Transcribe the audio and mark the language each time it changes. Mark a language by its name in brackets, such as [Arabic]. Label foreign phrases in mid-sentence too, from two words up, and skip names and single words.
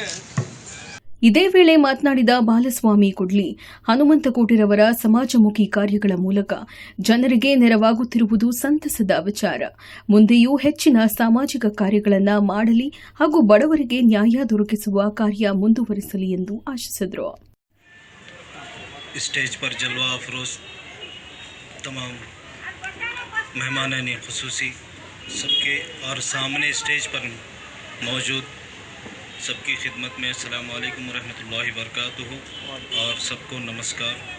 [Kannada] ಇದೇ ವೇಳೆ ಮಾತನಾಡಿದ ಬಾಲಸ್ವಾಮಿ ಕುಡ್ಲಿ, ಹನುಮಂತ ಕೋಟಿರವರ ಸಮಾಜಮುಖಿ ಕಾರ್ಯಗಳ ಮೂಲಕ ಜನರಿಗೆ ನೆರವಾಗುತ್ತಿರುವುದು ಸಂತಸದ ವಿಚಾರ. ಮುಂದೆಯೂ ಹೆಚ್ಚಿನ ಸಾಮಾಜಿಕ ಕಾರ್ಯಗಳನ್ನು ಮಾಡಲಿ ಹಾಗೂ ಬಡವರಿಗೆ ನ್ಯಾಯ ದೊರಕಿಸುವ ಕಾರ್ಯ ಮುಂದುವರಿಸಲಿ ಎಂದು ಆಶಿಸಿದರು. [Hindi] स्टेज पर जलवा अफरोज तमाम मेहमान खसूसी सबके और सामने स्टेज पर मौजूद सबकी खिदमत में [Arabic] السلام عليكم رحمة الله وبركاته [Hindi] और सबको नमस्कार।